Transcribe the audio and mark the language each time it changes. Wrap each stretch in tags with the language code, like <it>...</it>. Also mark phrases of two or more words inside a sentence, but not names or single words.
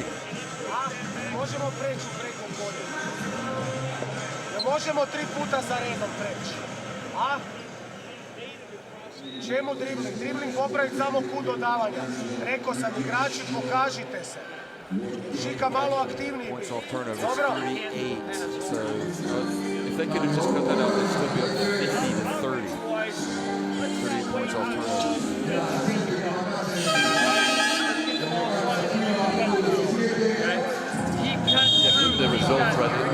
<hr>Možemo preći preko polja. Ne možemo 3 puta za redom preći. A? Čemu dribling? Dribling popraviti samo kut dodavanja. Rekao sam, igrači, pokažite se. Šika malo aktivniji.</hr> <en>Points off turnovers, 38. So if they could have just cut that out, they'd still be up 50-30. 38 points off turnovers. The results, right?</en>